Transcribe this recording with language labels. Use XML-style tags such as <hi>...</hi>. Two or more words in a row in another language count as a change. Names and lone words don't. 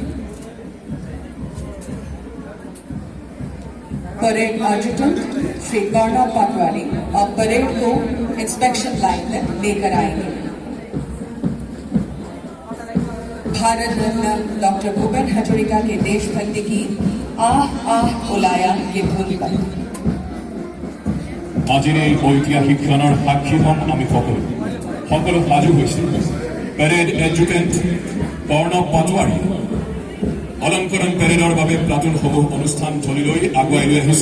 <hi>परेड एडजुटेंट श्री कर्णव पाटवारी और परेड को</hi> <en>inspection line</en> <hi>तक लेकर आएंगे। भारत रत्न डॉक्टर भूपेन हजरिका के देशभक्ति की आह आह उलाया ये धुन पर।</hi> <as>আজিৰ এই ঐতিহাসিক ক্ষণৰ সাক্ষী হম আমি সকলো সাজু হৈছে। পেৰেড এডজুটেণ্ট কৰ্ণৱ পাটোৱাৰী অলংকৰণ পেৰেডৰ বাবে প্লাটুনসমূহ অনুষ্ঠান থলীলৈ আগুৱাই লৈ আহিছে।</as>